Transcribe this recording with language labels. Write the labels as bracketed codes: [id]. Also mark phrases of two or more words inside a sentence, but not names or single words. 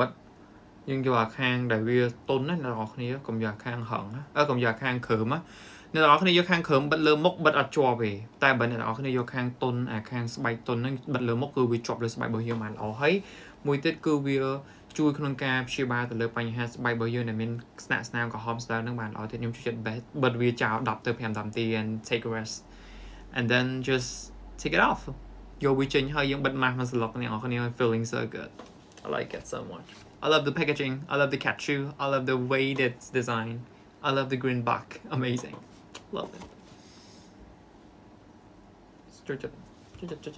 [km] ទយើងយកអាខាងដែលវាតុនណាអ្នកនរគ្នាកុំយកខាងហឹងកុំយកខាងក្រោមណាអ្នកនរគ្នាយកខាងក្រោមបិទលើមុខបិទអត់ជាប់ទេតែបើអ្នកនរ គ្នាយកខាងតុនអាខាងស្បែកតុនហ្នឹងបិទលើមុខគឺវាជាប់លើស្បែករបស់យើងបានល្អហើយមួយទៀតគឺវាជួយក្នុង ការព្យាបាលទៅលើបញ្ហាស្បែករបស់យើងដែលមានស្នាមក្រហមស្ដើងហ្នឹងបានល្អទៀតខ្ញុំជួយចិត្ត best បិទវាចោល10ទៅ15នាទី [en] and take a rest and then just take it off [km] យកវាចេញហើយយើងបិទម៉ាស់មកស្លុកអ្នកនរគ្នា [en] feeling so good I like it so much I love the packaging I love the cashew I love the way it's designed I love the green box amazing love it [km] ជួយចិត្ត